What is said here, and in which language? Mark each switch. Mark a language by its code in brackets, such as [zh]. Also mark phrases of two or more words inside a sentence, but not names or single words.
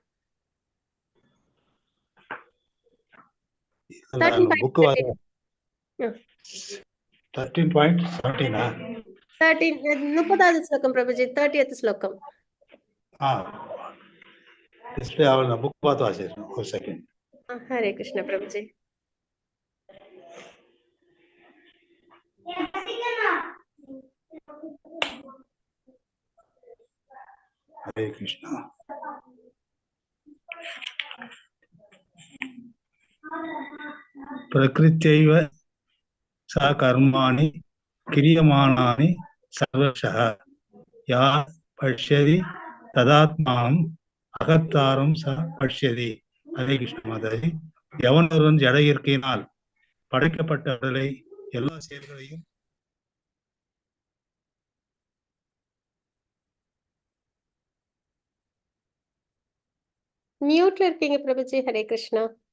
[ta] புக் 30வது ஸ்லோகம் பிரபுஜி, 30th ஸ்லோகம். டிஸ்ப்ளே ஆகல, புக் பார்த்து வாசிக்கிறேன். ஒரு செகண்ட். ஹரே கிருஷ்ணா பிரபுஜி. [hi] हरे कृष्णा. [sa] प्रकृत्यैव सा कर्माणि क्रियमाणानि सर्वशः या पश्यति तदात्मानं अकर्तारं स पश्यति. [ta] ஹரே கிருஷ்ண மாதாஜி. எவனொருவன் ஜட இயற்கையினால் படைக்கப்பட்ட உடலை எல்லா செயல்களையும் மியூட்ல இருக்கீங்க பிரபுஜி. ஹரே கிருஷ்ணா.